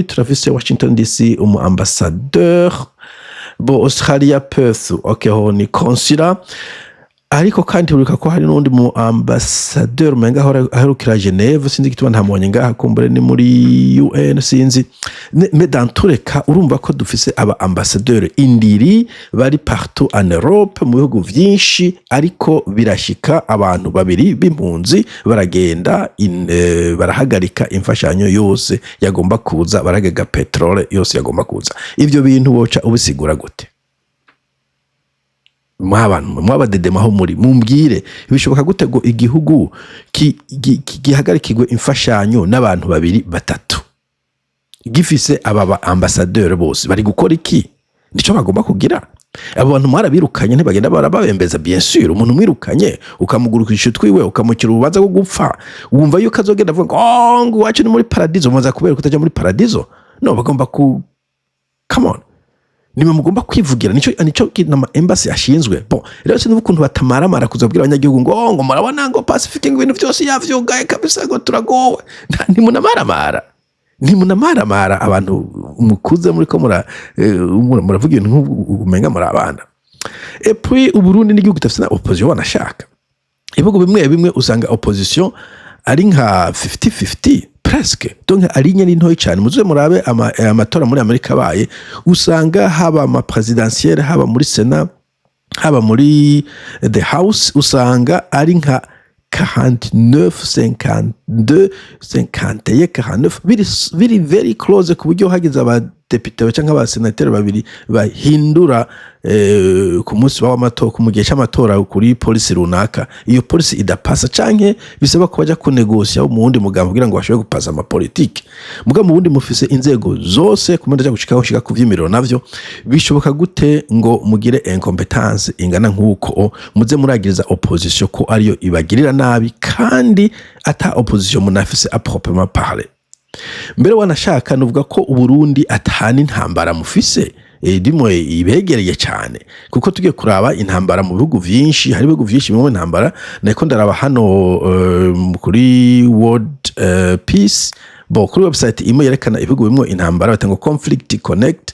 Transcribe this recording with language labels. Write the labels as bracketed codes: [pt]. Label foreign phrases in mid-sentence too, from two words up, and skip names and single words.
[rn] Turafise Washington DC ambassadeur. Bo Australia Perth okay ho ni consular. Ariko kandi urika ko hari n'undi mu ambassadeur menga aherukira Geneve sinzi gituma ntamonye ngaha kumbere ni muri UN sinzi medantureka. Urumva ko dufise aba ambassadeur indiri bari [fr] partout en Europe [rn] mu bihugu vyinshi, ariko birashika abantu babiri b'impunzi baragenda barahagarika imfashanyo yose yagomba kuza, baragega petrole yose yagomba kuza. Ivyo bintu boca ubisigura gute? Mwabadedemaho muri mumbwire bishoboka gute ngo igihugu gihagarikirwe imfashanyo n'abantu babiri batatu gifise aba ambassadeur bose bari gukora iki? Nico bagomba kugira. Abo bantu mwarabirukanye ntibagenda barababembeza. [fr] Bien sûr [rn] umuntu mwirukanye ukamugurukisha twiwe ukamukira urubanza rwo gupfa, wumva yuko azogenda avuga ngo wacu ni muri paradizo, muza kubera kutaja muri paradizo. No, bagomba ku [en] come on, [rn] nimwe mugomba kwivugira. Nico kinama embassy ashinzwe. Bon rero sinzi ukuntu batamaramara kuzabwira abanyagihugu ngo murabona ngo Pacific ibintu byose yavyugaye kabisa ngo turagowe. Ntimunamaramara abantu mukuze muri ko muravuga ibintu umenga muri abana. [fr] Et puis [rn] Uburundi n'igihugu gitafite na opposition wanashaka. Ibihugu bimwe usanga opposition ari nka 50-50 presque. Donc ari nyene ntoyi cyane. Muzuze murabe amatora muri Amerika baye usanga haba ama presidentielle haba muri Senat haba muri [en] the House [rn] usanga ari nka 49 52 51 49 biri [en] very close [rn] ku buryo hagize abadepite cyangwa abasenateri babiri bahindura ku munsi w'amatora ku mugihe cy'amatora kuri police runaka, iyo police idapasa canke bisaba ko baja kunegosia mu wundi mugambo kugira ngo bashobore gupasa ama politique. Muga mu wundi mufise inzego zose kumenda ja gushika ku vy'imiriro navyo bishoboka gute ngo mugire incompetence ingana nk'uko muze muragiriza opposition ko ariyo ibagirira nabi kandi ata opposition munafise [fr] à proprement parler. [rn] Mbere wanashaka nuvuga ko Uburundi atahana intambara mufise dimwe ibegereye cyane, kuko tugiye kuraba intambara mu bihugu vyinshi, hari ibihugu vyinshi mu intambara. Nako ndaraba hano kuri World Peace kuri website imwe yerekana ibihugu bimwe intambara batango Conflict Connect.